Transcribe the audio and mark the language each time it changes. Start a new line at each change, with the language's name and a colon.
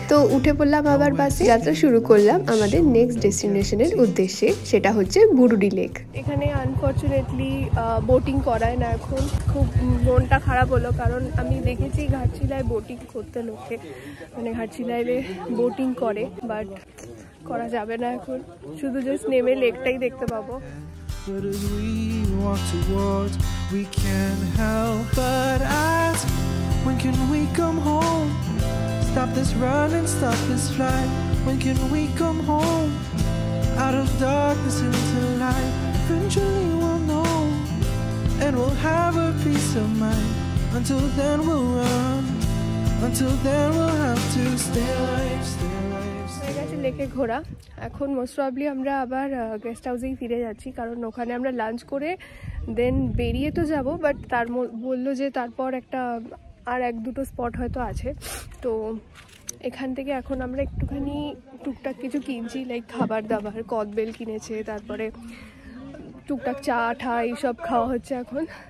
Bangla: তো উঠে পড়লাম আবার বাসে, যাত্রা শুরু করলাম আমাদের নেক্সট ডেস্টিনেশনের উদ্দেশ্যে, সেটা হচ্ছে বুরুডি লেক। এখানে আনফর্চুনেটলি বোটিং করায় না এখন। খুব মনটা খারাপ হলো, কারণ আমি দেখেছি ঘাটশিলায় বোটিং করতে লোকে, মানে ঘাটশিলায় বোটিং করে, বাট করা যাবে না এখন। শুধু জাস্ট নেমে লেকটাই দেখতে পাবো।
English: But as we walk towards, we can't help but ask, when can we come home? Stop this run and stop this flight. When can we come home? Out of darkness into light. Eventually we'll know, and we'll have a peace of mind. Until then we'll run. Until then we'll have to stay alive, stay alive.
Bangla: হয়ে গেছে লেকে ঘোরা। এখন most probably আমরা আবার guest হাউসেই ফিরে যাচ্ছি, কারণ ওখানে আমরা লাঞ্চ করে দেন বেরিয়ে তো যাব, বাট তার বললো যে তারপর একটা আর 1-2টো স্পট হয়তো আছে। তো এখান থেকে এখন আমরা একটুখানি টুকটাক কিছু কিনছি, লাইক খাবার দাবার, কদবেল কিনেছে, তারপরে টুকটাক চা ঠা এইসব খাওয়া হচ্ছে এখন।